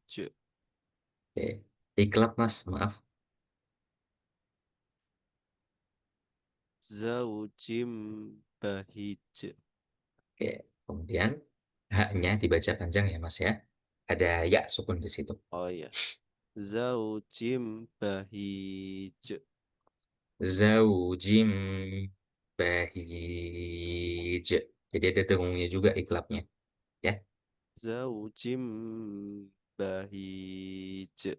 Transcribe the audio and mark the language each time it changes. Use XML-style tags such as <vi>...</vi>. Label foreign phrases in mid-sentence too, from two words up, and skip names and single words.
<id>Oke. Iklab Mas. Maaf.</id> <ar>زوجٍ بهيج.</ar> <id>Oke. Kemudian haknya dibaca panjang ya Mas ya. Ada ya sukun di situ. Oh iya.</id> <ar>زوجٍ بهيج. زوجٍ بهيج.</ar> <id>Jadi ada dengungnya juga iklabnya. Ya.</id> <ar>زوجٍ بهيج.</ar>